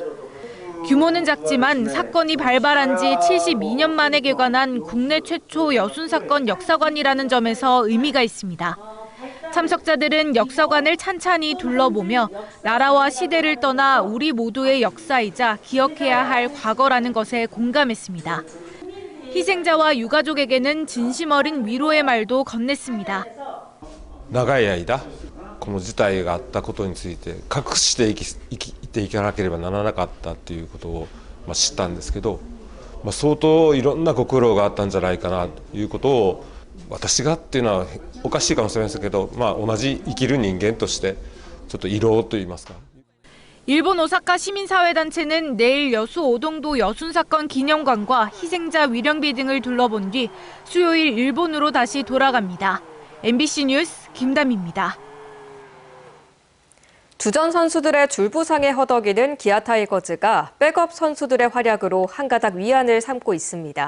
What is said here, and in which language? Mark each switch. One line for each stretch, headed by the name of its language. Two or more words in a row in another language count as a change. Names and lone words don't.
Korean: 규모는 작지만 사건이 발발한 지 72년 만에 개관한 국내 최초 여순 사건 역사관이라는 점에서 의미가 있습니다. 참석자들은 역사관을 찬찬히 둘러보며 나라와 시대를 떠나 우리 모두의 역사이자 기억해야 할 과거라는 것에 공감했습니다. 희생자와 유가족에게는 진심 어린 위로의 말도 건넸습니다.
Japanese: 長い間この事態があったことについて隠して生きていかなければならなかったということを知ったんですけど、相当いろんなご苦労があったんじゃないかなということを私がっていうのはおかしいかもしれませんけど、同じ生きる人間としてちょっと慰労といいますか。
Korean: 일본 오사카 시민사회단체는 내일 여수 오동도 여순 사건 기념관과 희생자 위령비 등을 둘러본 뒤 수요일 일본으로 다시 돌아갑니다. MBC 뉴스 김담입니다. 주전 선수들의 줄부상에 허덕이는 기아 타이거즈가 백업 선수들의 활약으로 한가닥 위안을 삼고 있습니다.